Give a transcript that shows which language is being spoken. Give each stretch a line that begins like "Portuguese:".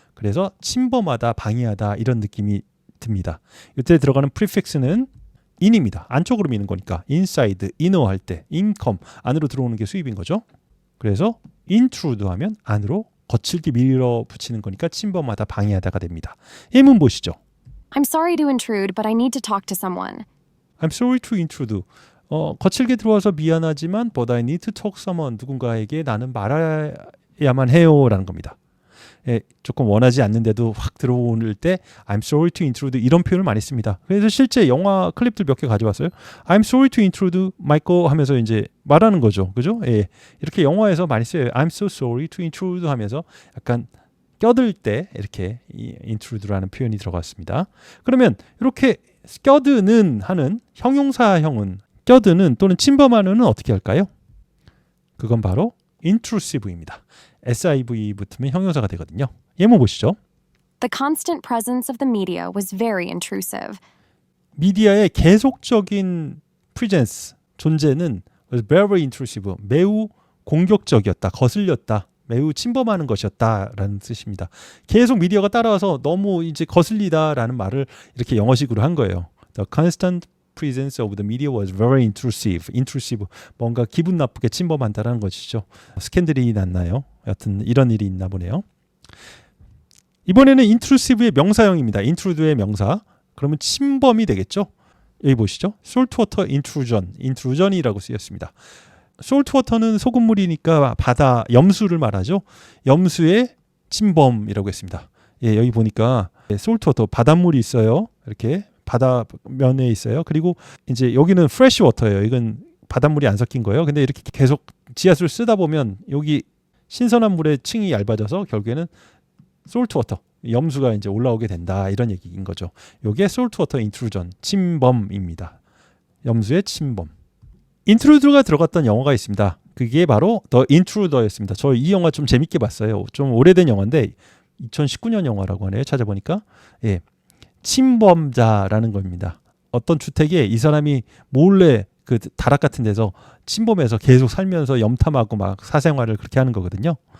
Korean: 그래서 침범하다, 방해하다 이런 느낌이 듭니다. 이때 들어가는 prefix는 in입니다. 안쪽으로 미는 거니까 inside, inner 할 때 income 안으로 들어오는 게 수입인 거죠. 그래서 intrude 하면 안으로 거칠게 밀어붙이는 거니까 침범하다, 방해하다가 됩니다. 예문 보시죠.
English: I'm sorry to intrude, but I need to talk to someone. I'm sorry to intrude.
Korean: 거칠게 들어와서 미안하지만
English: but I need to talk someone.
Korean: 누군가에게 나는 말해야만 해요 라는 겁니다. 예, 조금 원하지 않는데도 확 들어올 때
English: I'm sorry to intrude
Korean: 이런 표현을 많이 씁니다. 그래서 실제 영화 클립들 몇 개 가져왔어요.
English: I'm sorry to intrude Michael
Korean: 하면서 이제 말하는 거죠. 그죠? 예, 이렇게 영화에서 많이 써요.
English: I'm so sorry to intrude
Korean: 하면서 약간 껴들 때 이렇게 이 intrude라는 표현이 들어갔습니다. 그러면 이렇게 껴드는 하는 형용사형은 껴드는 또는 침범하는은 어떻게 할까요? 그건 바로 intrusive입니다. SIV 붙으면 형용사가 되거든요. 예문 보시죠.
English: The constant presence of the media was very intrusive.
Korean: 미디어의 계속적인 presence, 존재는
English: was very intrusive,
Korean: 매우 공격적이었다, 거슬렸다, 매우 침범하는 것이었다라는 뜻입니다. 계속 미디어가 따라와서 너무 이제 거슬리다라는 말을 이렇게 영어식으로 한 거예요.
English: The constant presence of the media was very intrusive.
Korean: intrusive 뭔가 기분 나쁘게 침범한다라는 것이죠. 스캔들이 났나요? 여튼 이런 일이 있나 보네요. 이번에는 intrusive의 명사형입니다. intrude의 명사. 그러면 침범이 되겠죠? 여기 보시죠. saltwater intrusion. intrusion이라고 쓰였습니다. saltwater는 소금물이니까 바다, 염수를 말하죠. 염수의 침범이라고 했습니다. 예, 여기 보니까 saltwater 바닷물이 있어요. 이렇게 바다면에 있어요. 그리고 이제 여기는 fresh water예요. 이건 바닷물이 안 섞인 거예요. 근데 이렇게 계속 지하수를 쓰다 보면 여기 신선한 물의 층이 얇아져서 결국에는 salt water, 염수가 이제 올라오게 된다. 이런 얘기인 거죠. 이게 salt water intrusion, 침범입니다. 염수의 침범. intrude가 들어갔던 영화가 있습니다. 그게 바로 The Intruder였습니다. 저 이 영화 좀 재밌게 봤어요. 좀 오래된 영화인데 2019년 영화라고 하네요. 찾아보니까. 예. 침범자라는 겁니다. 어떤 주택에 이 사람이 몰래 그 다락 같은 데서 침범해서 계속 살면서 염탐하고 막 사생활을 그렇게 하는 거거든요.